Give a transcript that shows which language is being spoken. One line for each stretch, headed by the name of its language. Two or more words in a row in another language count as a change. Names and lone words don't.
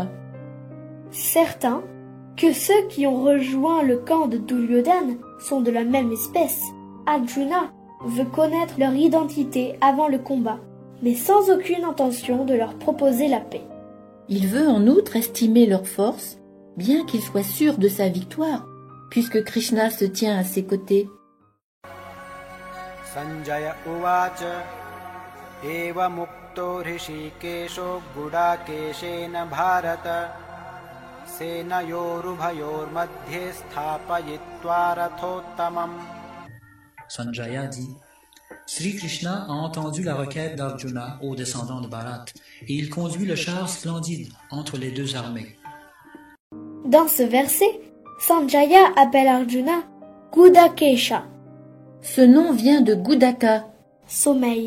French: Certain que ceux qui ont rejoint le camp de Duryodhana sont de la même espèce. Arjuna veut connaître leur identité avant le combat, mais sans aucune intention de leur proposer la paix. Il veut en outre estimer leur force, bien qu'il soit sûr de sa victoire, puisque Krishna se tient à ses côtés.
Sanskrit: सञ्जय उवाच एव मुक्तो हृषीकेशो गुडाकेशेन भारत सेनयोरुभयोर् मध्ये स्थापयित्वा रथोत्तमम्.
French: Sanjaya dit, Sri Krishna a entendu la requête d'Arjuna aux descendants de Bharat, et il conduit le char splendide entre les deux armées. Dans ce verset, Sanjaya appelle Arjuna Gudakesha, Ce nom vient de Gudaka sommeil.